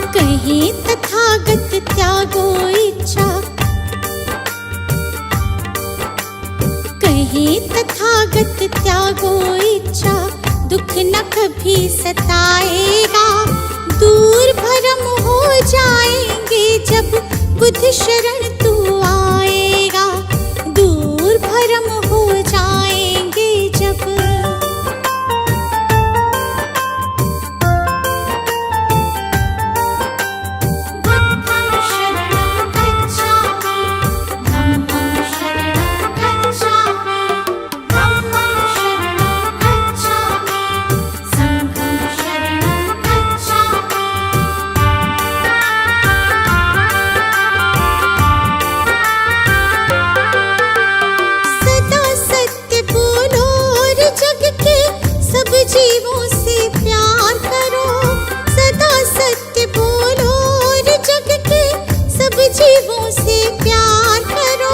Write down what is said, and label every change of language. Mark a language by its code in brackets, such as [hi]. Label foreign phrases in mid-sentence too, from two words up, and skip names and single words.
[hi] कहीं तथागत त्यागो इच्छा, कहीं तथागत त्यागो इच्छा, दुख न कभी सताएगा। दूर भरम हो जाएंगे जब बुद्ध शरण तू आएगा। दूर भरम हो जाएंगे जब [pi] बुद्धं शरणं गच्छामि, धम्मं शरणं गच्छामि, धम्मं शरणं गच्छामि, संघं शरणं गच्छामि। [hi] सब जीवों से प्यार करो, सदा सत्य बोलो और जग के सब जीवों से प्यार करो।